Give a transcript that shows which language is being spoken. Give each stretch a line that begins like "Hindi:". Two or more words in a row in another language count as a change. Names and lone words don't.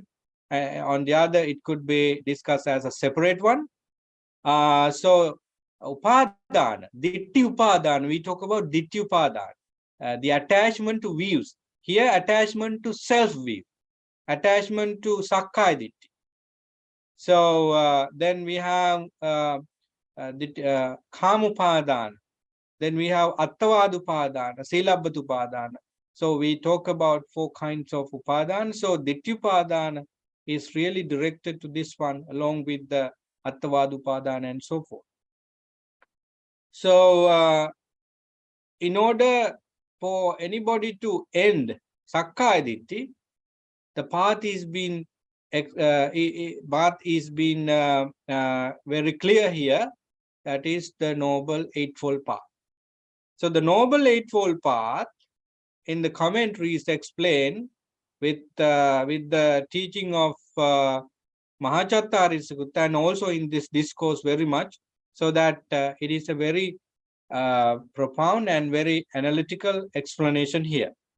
English: On the other, it could be discussed as a separate one. So upadana,
Pali: ditti upadana,
English: we talk about
Pali: ditti upadana,
English: the attachment to views. Here, attachment to self-view, attachment to
Pali: sakkaya ditti.
English: So then we have kamupadana. Then we have
Pali: attavadupadana, silabhatupadana.
English: So we talk about 4 kinds of upadana. So dittyupadana is really directed to this one, along with the attavadupadana and so forth. So in order for anybody to end
Pali: sakkaya ditti,
English: the path is being very clear here. That is the Noble Eightfold Path. So the Noble Eightfold Path in the commentary is explained with the teaching of Mahachattari Sutta, and also in this discourse very much, so that it is a very profound and very analytical explanation here.